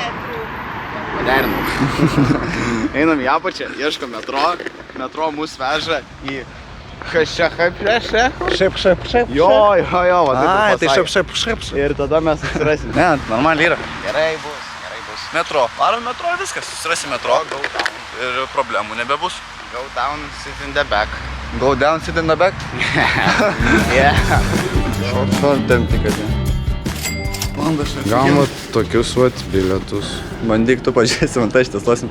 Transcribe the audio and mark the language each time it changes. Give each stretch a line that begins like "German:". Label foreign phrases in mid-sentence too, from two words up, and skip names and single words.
Lithuanian: Paderinam. Einam į apačią, ieškom metro. Metro mus veža į Šep. Jo, va taip pasakė. Ir tada mes susirasim. Ne, normaliai yra. Gerai bus. Metro. Varom metro ir viskas. Susirasim metro.
English: Go down.
Lithuanian: Ir problemų nebebus.
English: Go down, sit in the back. Go down, sit in the back. Yeah.
Lithuanian: Tempti, kad ne. Gaunu tokius vat bilietus. Bandyk tu pažiūrėsim, ant aš testuosim.